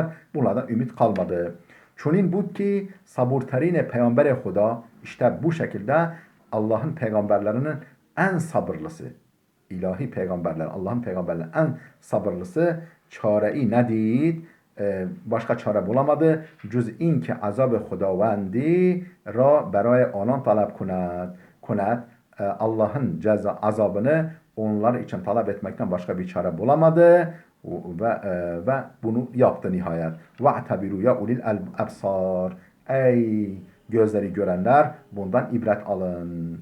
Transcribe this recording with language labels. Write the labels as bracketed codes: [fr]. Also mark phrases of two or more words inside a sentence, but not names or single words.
[tr] Bunlardan ümit kalmadı. [fa] چنین بود که صبورترین پیامبر خدا, [tr] işte bu şekilde Allah'ın peygamberlerinin en sabırlısı, ilahi peygamberler, Allah'ın peygamberlerinin en sabırlısı [fa] چاره‌ای ندید, [tr] başka çare bulamadı. [fa] Cüz این که عذاب خداوندی را برای آنان talep کند. [tr] Allah'ın azabını onlar için talep etmekten başka bir çare bulamadı ve bunu yaptı nihayet. [ar] واعتبروا يا أولي الأبصار. [tr] Ey gözleri görenler, bundan ibret alın.